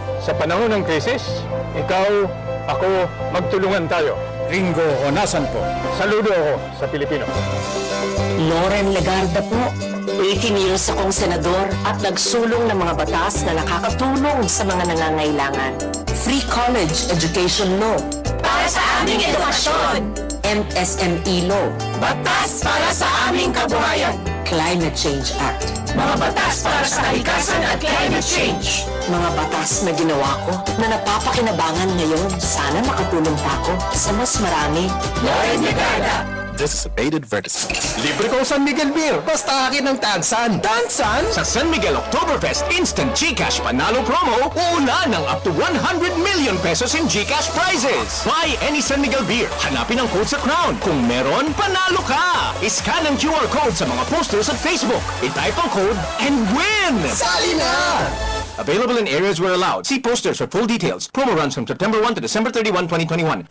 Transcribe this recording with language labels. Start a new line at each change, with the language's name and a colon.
Filipino: Sa panahon ng krisis, ikaw, ako, magtulungan tayo. Ringo Honasan po. Saludo ako sa Pilipino. Loren Legarda po. 18 years akong senador at nagsulong ng mga batas na nakakatulong sa mga nangangailangan.
English: Free college education law.
Filipino: Para sa aming edukasyon.
English: MSME law.
Filipino: Batas para sa aming kabuhayan.
English: Climate Change Act.
Filipino: Mga batas para sa kalikasan at climate change. Mga batas na ginawa ko na napapakinabangan ngayon. Sana makatulong pa ako sa mas marami. Loren Legarda.
English: This is a paid advertisement.
Filipino: Libre ko San Miguel Beer. Basta akin ng Tansan. Tansan? Sa San Miguel Oktoberfest Instant GCash Panalo Promo, uulan ng
English: up to 100 million pesos in GCash prizes. Buy any San Miguel Beer.
Filipino: Hanapin ang code sa crown. Kung meron, panalo ka. Iscan ang QR code sa mga posters at Facebook. I-type ang code
English: and win!
Filipino: Sali na!
English: Available in areas where allowed. See posters for full details. Promo runs from September 1 to December 31, 2021.